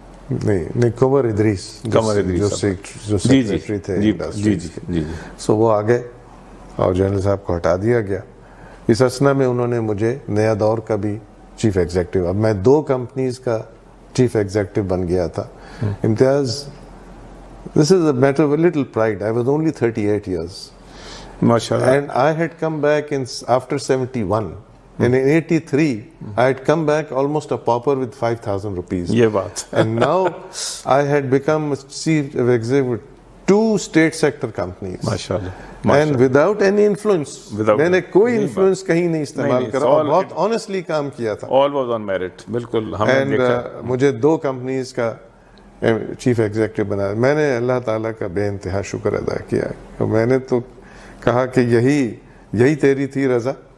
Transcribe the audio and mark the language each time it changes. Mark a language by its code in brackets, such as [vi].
[ur] نہیں, قمر ادریس جو سیکریٹری تھے. سو وہ آ گئے اور جنرل صاحب کو ہٹا دیا گیا. اس اسنا میں انہوں نے مجھے نیا دور کا بھی چیف ایگزیکٹو, اب میں 2 کمپنیز کا چیف ایگزیکٹو بن گیا تھا. [en] Imtiaz, this is a matter of a little pride. I was only 38 years. MashaAllah. And I had come back after 71. And in 83, I had come back almost a pauper with 5,000 rupees. [ur] یہ بات. [en] And now I had become chief executive with 2 state sector companies. MashaAllah. And without any influence. [ur] میں نے کوئی influence کہیں نہیں استعمال کرا اور بہت آنیسٹلی کام کیا تھا. [en] All was on merit. [ur] بالکل ہم نے دیکھا. مجھے 2 کمپنیز کا چیف ایگزیکٹو بنایا. میں نے اللہ تعالیٰ کا بے انتہا شکر ادا کیا. میں نے تو کہا کہ یہی تیری تھی رضا.